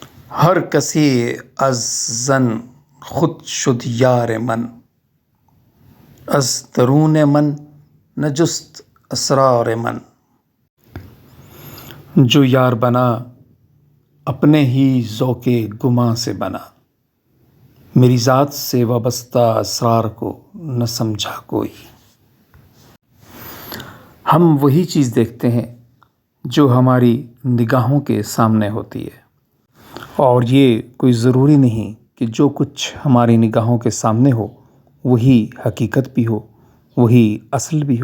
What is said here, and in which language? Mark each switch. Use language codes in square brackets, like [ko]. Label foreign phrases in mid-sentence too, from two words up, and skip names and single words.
[fa] هر کسی از زن خود شد یار من، از درون من نجست اسرار من. [ur] جو یار بنا اپنے ہی ذوق گماں سے بنا، میری ذات سے وابستہ اسرار کو نہ سمجھا کوئی. ہم وہی چیز دیکھتے ہیں جو ہماری نگاہوں کے سامنے ہوتی ہے، اور یہ کوئی ضروری نہیں کہ جو کچھ ہماری نگاہوں کے سامنے ہو وہی حقیقت بھی ہو، وہی اصل بھی ہو.